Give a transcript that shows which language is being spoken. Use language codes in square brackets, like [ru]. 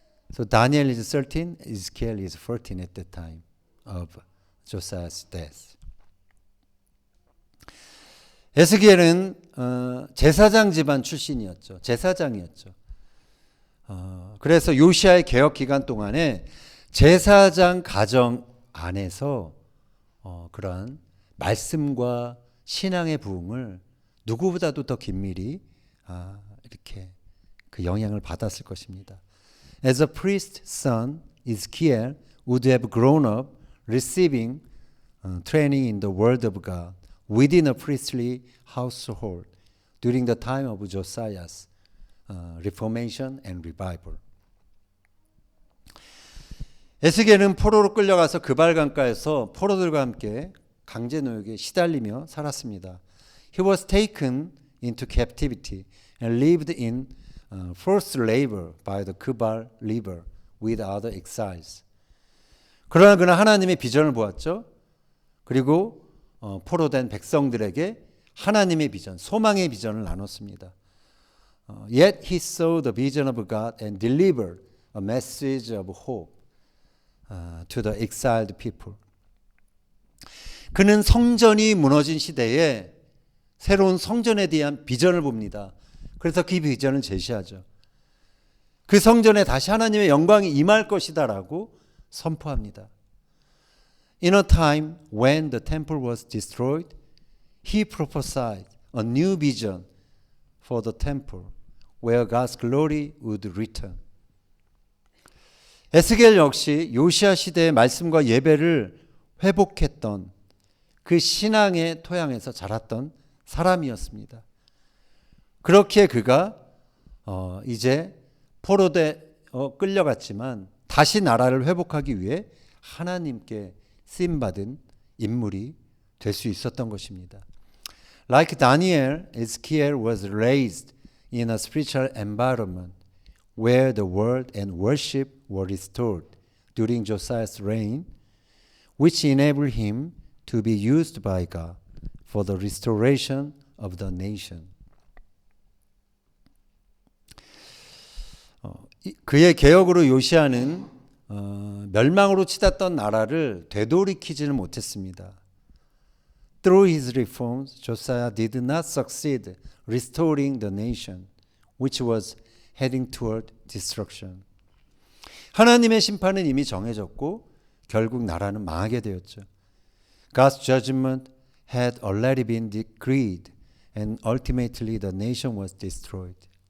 [en] So Daniel is 13, Ezekiel is 14 at the time of Josiah's death. [ko] 에스겔은 제사장 집안 출신이었죠. 제사장이었죠. 그래서 요시아의 개혁 기간 동안에 제사장 가정 안에서 그러한 말씀과 신앙의 부흥을 누구보다도 더 긴밀히 이렇게 그 영향을 받았을 것입니다. [en] As a priest's son, Ezekiel would have grown up receiving training in the word of God within a priestly household during the time of Josiah's reformation and revival. [ko] 에스겔은 포로로 끌려가서 그발강가에서 포로들과 함께 강제 노역에 시달리며 살았습니다. [en] He was taken into captivity and lived in forced labor by the Kebal River with other exiles. [ko] 그러나 그는 하나님의 비전을 보았죠. 그리고 포로된 백성들에게 하나님의 비전, 소망의 비전을 나눴습니다. [en] Yet he saw the vision of God and delivered a message of hope to the exiled people. [ko] 그는 성전이 무너진 시대에 새로운 성전에 대한 비전을 봅니다. 그래서 그 비전을 제시하죠. 그 성전에 다시 하나님의 영광이 임할 것이다라고 선포합니다. [en] In a time when the temple was destroyed, he prophesied a new vision for the temple where God's glory would return. [ko] 에스겔 역시 요시아 시대의 말씀과 예배를 회복했던 그 신앙의 토양에서 자랐던 사람이었습니다. 그렇게 그가 이제 포로돼 끌려갔지만 다시 나라를 회복하기 위해 하나님께 쓰임받은 인물이 될 수 있었던 것입니다. [en] Like Daniel, Ezekiel was raised in a spiritual environment where the word and worship were restored during Josiah's reign, which enabled him to be used by God for the restoration of the nation. [ko] 그의 개혁으로 요시아는 멸망으로 치닫던 나라를 되돌이키지는 못했습니다. [en] Through his reforms, Josiah did not succeed restoring the nation, which was heading toward destruction. [ko] 하나님의 심판은 이미 정해졌고 결국 나라는 망하게 되었죠. [en] God's judgment had already been decreed, and ultimately the nation was destroyed.